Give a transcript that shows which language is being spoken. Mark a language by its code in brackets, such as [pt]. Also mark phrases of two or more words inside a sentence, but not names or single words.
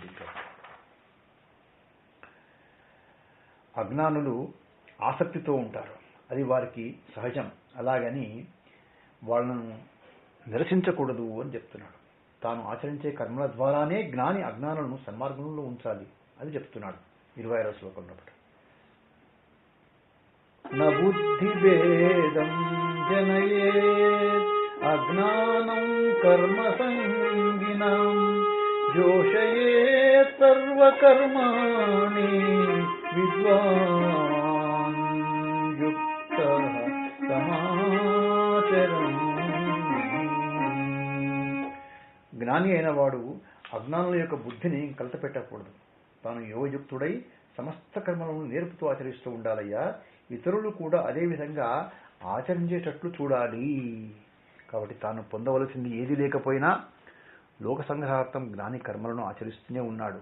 [te] ఇంకా అజ్ఞానులు ఆసక్తితో ఉంటారు, అది వారికి సహజం. అలాగని వాళ్ళను నిరసించకూడదు అని చెప్తున్నాడు. తాను ఆచరించే కర్మల ద్వారానే జ్ఞాని అజ్ఞానులను సన్మార్గంలో ఉంచాలి అని చెప్తున్నాడు 26వ శ్లోకంలో. [sa] न बुद्धिभेदं जनयेत् अज्ञानं कर्मसङ्गिनां जोषयेत् सर्वकर्माणि विद्वान् युक्तः समाचरन्. [te] జ్ఞాని అయిన వాడు అజ్ఞానుల యొక్క బుద్ధిని కలతపెట్టకూడదు. తాను యోగయుక్తుడై సమస్త కర్మలను నేర్పుతూ ఆచరిస్తూ ఉండాలయ్యా. ఇతరులు కూడా అదే విధంగా ఆచరించేటట్లు చూడాలి. కాబట్టి తాను పొందవలసింది ఏది లేకపోయినా లోక సంగ్రహార్థం జ్ఞాని కర్మలను ఆచరిస్తూనే ఉన్నాడు.